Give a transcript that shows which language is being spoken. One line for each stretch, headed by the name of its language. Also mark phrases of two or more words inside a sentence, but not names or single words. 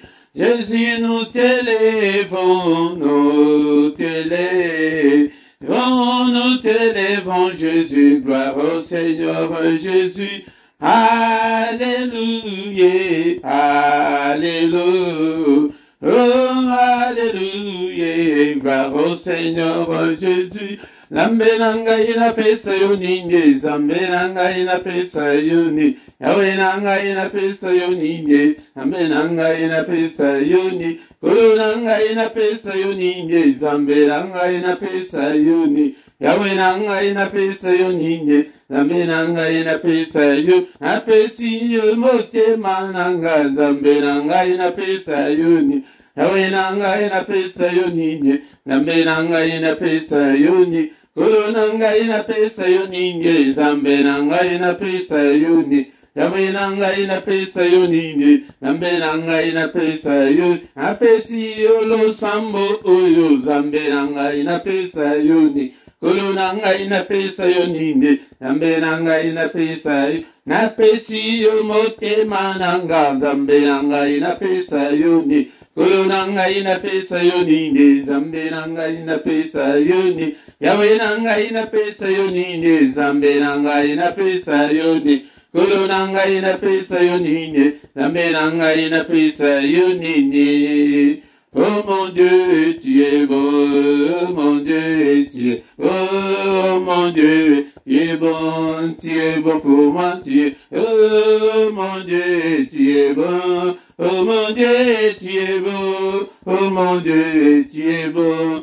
French: Jésus, nous t'élèvons, nous t'élèvons, Jésus, gloire au Seigneur Jésus. Alléluia, Alléluia, oh, Alléluia, gloire au Seigneur Jésus.
Lingala: Lambenanga ina pesa yonine, zambenanga ina pesa yoni, yawenanga ina pesa yonine, zambenanga ina pesa yoni, kolonanga ina pesa yonine, zambenanga ina pesa yoni, yawenanga ina pesa yonine, zambenanga ina pesa yo, apesi yo mote mananga, zambenanga ina pesa yoni, yawenanga ina pesa yonine, zambenanga ina pesa yoni, kolonanga ina pesa yonine, zambenanga ina pesa yoni, yawenanga ina pesa yonine, zambenanga ina pesa yoni, apesi yo lo sambo oyo, zambenanga ina pesa yoni, kolonanga ina pesa yonine, zambenanga ina pesa yoni, napesi yo mote mananga, zambenanga ina pesa yoni, kolonanga ina pesa yonine, zambenanga ina pesa yoni, yawenanga ina pesa yonine, zambenanga ina pesa yoni, kolonanga ina pesa yonine, zambenanga ina pesa yonine.
French: Oh mon Dieu, tu es bon, oh mon Dieu, tu es bon, oh mon Dieu, tu es bon pour moi, tu es, oh mon Dieu, tu es bon, oh mon Dieu, tu es bon, oh mon Dieu, tu es bon.